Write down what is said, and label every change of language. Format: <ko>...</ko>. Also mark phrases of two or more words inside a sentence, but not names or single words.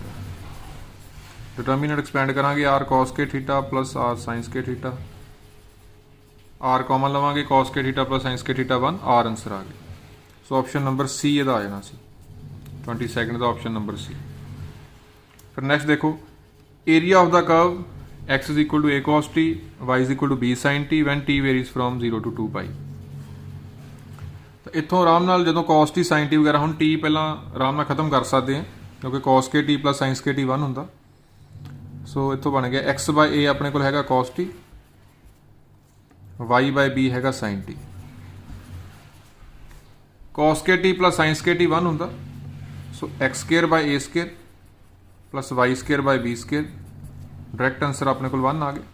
<en>determinant expand</en> <pa>ਕਰਾਂਗੇ, r cos ਕੇ θ ਪਲਸ r sin ਕੇ θ। r ਕਾਮਨ ਲਵਾਂਗੇ, cos ਕੇ θ ਪਲਸ sin ਕੇ θ 1, r ਆਨਸਰ ਆ ਗਿਆ। ਸੋ</pa> <en>option number</en> <pa>C ਇਹਦਾ ਆ ਜਾਣਾ ਸੀ 22nd ਦਾ,</pa> <en>option number</en> <pa>C। ਫਿਰ ਨੈਕਸਟ ਦੇਖੋ,</pa> <en>area of the curve x is equal to a cos t, y is equal to b sin t when t varies from 0 to 2 pi।</en> <pa>ਤਾਂ ਇੱਥੋਂ ਆਰਾਮ ਨਾਲ ਜਦੋਂ cos t sin t ਵਗੈਰਾ, ਹੁਣ t ਪਹਿਲਾਂ ਆਰਾਮ ਨਾਲ ਖਤਮ ਕਰ ਸਕਦੇ ਹਾਂ ਕਿਉਂਕਿ cos ਕੇ t ਪਲਸ sin ਕੇ t 1 ਹੁੰਦਾ। ਸੋ ਇੱਥੋਂ ਬਣ ਗਿਆ x by a ਆਪਣੇ ਕੋਲ ਹੈਗਾ cos t, y by b ਹੈਗਾ sin t। cos ਕੇ t ਪਲਸ sin ਕੇ t 1 ਹੁੰਦਾ।</pa> <en>so x square by a square plus y square by b square. direct answer</en> <pa>ਆਪਣੇ ਕੋਲ 1 ਆ ਗਿਆ।</pa>